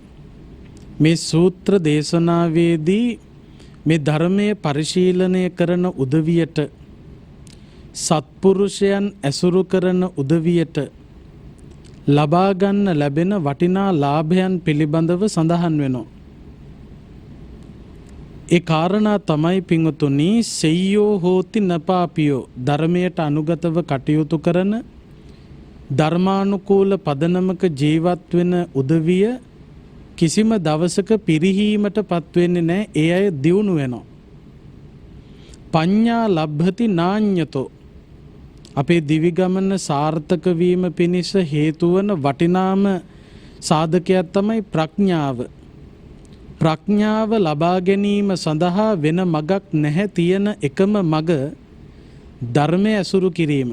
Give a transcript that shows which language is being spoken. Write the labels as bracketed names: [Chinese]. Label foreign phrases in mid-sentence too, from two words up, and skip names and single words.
[Sinhala] මේ සූත්‍ර දේශනාවේදී මේ ධර්මයේ පරිශීලනය කරන උදවියට, සත්පුරුෂයන් ඇසුරු කරන උදවියට ලබා ගන්න ලැබෙන වටිනා ලාභයන් පිළිබඳව සඳහන් වෙනවා. ඒ කාරණා තමයි පිංතුනි, [Pali] සෙය්‍යෝ හෝති නපාපියෝ, [Sinhala] ධර්මයට අනුගතව කටයුතු කරන ධර්මානුකූල පදනමක ජීවත් වෙන උදවිය කිසිම දවසක පිරිහීමට පත් වෙන්නේ නැහැ. ඒ අය දියුණු වෙනවා. [Pali] පඤ්ඤා ලබ්ධති නාඤ්‍යතෝ, [Sinhala] අපේ දිවි ගමන සාර්ථක වීම පිණිස හේතු වන වටිනාම සාධකයක් තමයි ප්‍රඥාව. ප්‍රඥාව ලබා ගැනීම සඳහා වෙන මගක් නැහැ. තියෙන එකම මග ධර්මය ඇසුරු කිරීම.